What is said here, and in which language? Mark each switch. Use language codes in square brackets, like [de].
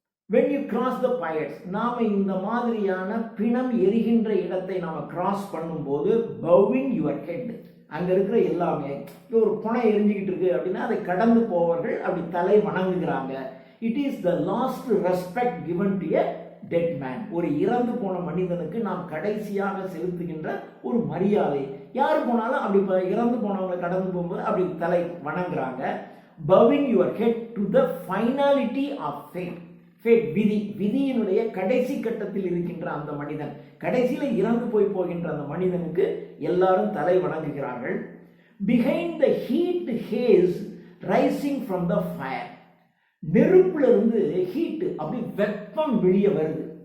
[en] when you cross the pyres, [ta] நாம இந்த மாதிரியான பிணம் எரிகின்ற இடத்தை நாம கிராஸ் பண்ணும்போது [en] bowing your head, [ta] அங்க இருக்கிற எல்லாமே ஒரு புணை எரிஞ்சுக்கிட்டு இருக்கு அப்படின்னா அதை கடந்து போவர்கள் அப்படி தலை வணங்குகிறாங்க. [en] It is the last respect given to a dead man. [ta] ஒரு இறந்து போன மனிதனுக்கு நாம் கடைசியாக செலுத்துகின்ற ஒரு மரியாதை. யார் போனாலும் அப்படி இறந்து போனவங்களை கடந்து போகும்போது அப்படி தலை வணங்குறாங்க. [en] bowing your head to the finality of fate. [ta] விதியினுடைய கடைசி கட்டத்தில் இருக்கின்ற அந்த மனிதன், கடைசியில இறந்து போகின்ற அந்த மனிதனுக்கு எல்லாரும் தலை வணங்குகிறார்கள். [en] Behind the heat has rising from the fire. [ta] நெருப்புல இருந்து ஹீட் அப்படி வெப்பம் வெளியே வருது.